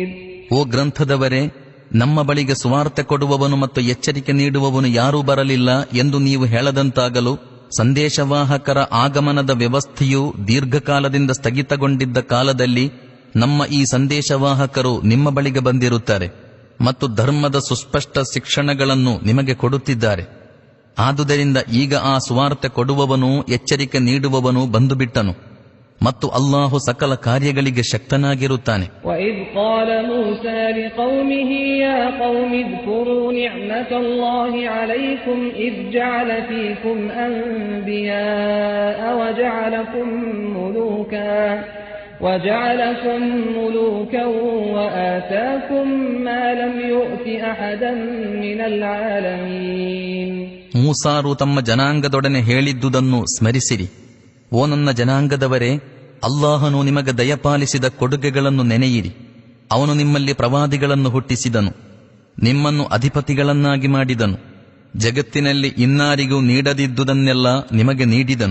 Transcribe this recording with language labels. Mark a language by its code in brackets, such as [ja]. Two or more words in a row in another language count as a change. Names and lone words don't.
[kn] ಓ ಗ್ರಂಥದವರೇ, ನಮ್ಮ ಬಳಿಗೆ ಸುವಾರ್ತೆ ಕೊಡುವವನು ಮತ್ತು ಎಚ್ಚರಿಕೆ ನೀಡುವವನು ಯಾರೂ ಬರಲಿಲ್ಲ ಎಂದು ನೀವು ಹೇಳದಂತಾಗಲು ಸಂದೇಶವಾಹಕರ ಆಗಮನದ ವ್ಯವಸ್ಥೆಯು ದೀರ್ಘಕಾಲದಿಂದ ಸ್ಥಗಿತಗೊಂಡಿದ್ದ ಕಾಲದಲ್ಲಿ ನಮ್ಮ ಈ ಸಂದೇಶವಾಹಕರು ನಿಮ್ಮ ಬಳಿಗೆ ಬಂದಿರುತ್ತಾರೆ ಮತ್ತು ಧರ್ಮದ ಸುಸ್ಪಷ್ಟ ಶಿಕ್ಷಣಗಳನ್ನು ನಿಮಗೆ ಕೊಡುತ್ತಿದ್ದಾರೆ. ಆದುದರಿಂದ ಈಗ ಆ ಸುವಾರ್ತೆ ಕೊಡುವವನು ಎಚ್ಚರಿಕೆ ನೀಡುವವನು ಬಂದುಬಿಟ್ಟನು ಮತ್ತು ಅಲ್ಲಾಹು ಸಕಲ ಕಾರ್ಯಗಳಿಗೆ ಶಕ್ತನಾಗಿರುತ್ತಾನೆ. [ar] وَإِذْ قَالَ مُوسَى لِقَوْمِهِ يَا قَوْمِ اذْكُرُوا نِعْمَةَ اللَّهِ عَلَيْكُمْ إِذْ جَعَلَ فِيكُمْ أَنْبِيَاءَ وَجَعَلَكُمْ مُلُوكًا وَآتَاكُمْ مَا لَمْ يُؤْتِ أَحَدًا مِنَ الْعَالَمِينَ. [kn] ಮೂಸಾರು ತಮ್ಮ ಜನಾಂಗದೊಡನೆ ಹೇಳಿದ್ದುದನ್ನು ಸ್ಮರಿಸಿರಿ. ಓ ನನ್ನ ಜನಾಂಗದವರೇ, ಅಲ್ಲಾಹನು ನಿಮಗೆ ದಯಪಾಲಿಸಿದ ಕೊಡುಗೆಗಳನ್ನು ನೆನೆಯಿರಿ. ಅವನು ನಿಮ್ಮಲ್ಲಿ ಪ್ರವಾದಿಗಳನ್ನು ಹುಟ್ಟಿಸಿದನು, ನಿಮ್ಮನ್ನು ಅಧಿಪತಿಗಳನ್ನಾಗಿ ಮಾಡಿದನು, ಜಗತ್ತಿನಲ್ಲಿ ಇನ್ನಾರಿಗೂ ನೀಡದಿದ್ದುದನ್ನೆಲ್ಲ ನಿಮಗೆ ನೀಡಿದನು.